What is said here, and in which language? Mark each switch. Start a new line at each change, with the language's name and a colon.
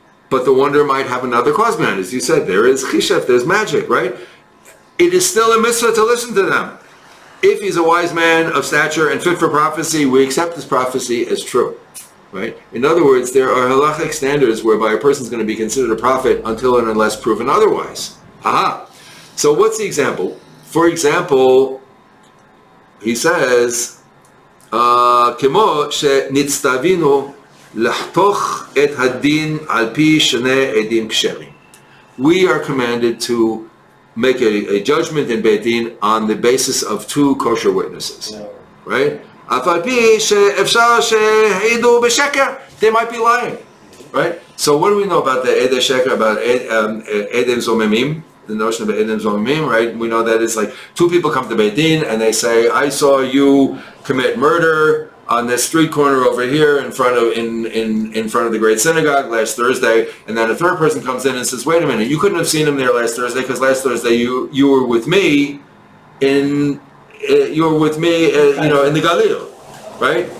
English: But the wonder might have another cause behind it. As you said, there is chishef, there's magic, right? It is still a mitzvah to listen to them. If he's a wise man of stature and fit for prophecy, we accept his prophecy as true, right? In other words, there are halachic standards whereby a person is going to be considered a prophet until and unless proven otherwise. Aha! So what's the example? For example, he says,
Hebrew: כמו שנצטווינו לחתוך את הדין על פי שני עדים כשרים.
English: We are commanded to make a judgment in Beit Din on the basis of two kosher witnesses, right?
Hebrew: אף על פי שאפשר שהעידו בשקר,
English: they might be lying, right? So what do we know about the Edei Sheker, about Edem Zomemim, the notion of Edem Zomemim, right? We know that it's like two people come to Beit Din and they say, I saw you commit murder on this street corner over here in front of the great synagogue last Thursday, and then a third person comes in and says, wait a minute, you couldn't have seen him there last Thursday because last Thursday you were with me in the Galil, right?